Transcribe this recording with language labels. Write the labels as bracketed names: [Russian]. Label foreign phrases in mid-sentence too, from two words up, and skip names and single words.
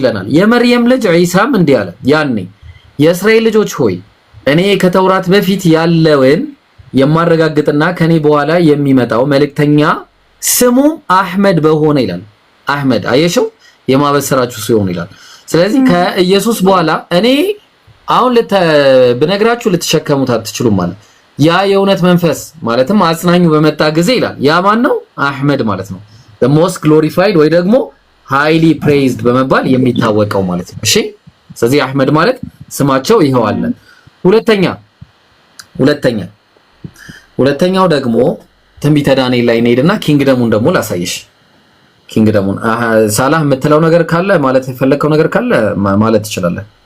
[Amharic] ይለናል። የመርየም ልጅ ዒሳም እንዲህ አለ፣ ያኔ የእስራኤል ልጆች ሆይ እኔ ከተውራት በፊት ያለውን የማረጋግጥና ከኔ በኋላ የሚመጣው መልእክተኛ ስሙ አህመድ በሆነ ይላል። አህመድ አየሽው፣ የማበሰራችሁ ሲሆን ይላል። ስለዚህ ከኢየሱስ በኋላ እኔ አሁን ብነግራችሁ ልትሸከሙት አትችሉም ማለት ያ የእውነት መንፈስ ማለትም አጽናኙ በመጣ ጊዜ ይላል። ያ ማን ነው? አህመድ ማለት ነው። [English] the most glorified [Amharic] ወይ ደግሞ [English] highly praised [Amharic] በመባል የሚታወቀው ማለት ነው። እሺ፣ ስለዚህ አህመድ ማለት ስማቸው ይሄው አለ። ሁለተኛው ደግሞ ትንቢተ ዳንኤል ላይ እንሄድና ኪንግደሙን ደግሞ ላሳይሽ። ኪንግደሙን ሳላህ የምትለው ነገር ካለ ማለት የፈለከው ነገር ካለ ማለት ትችላለህ።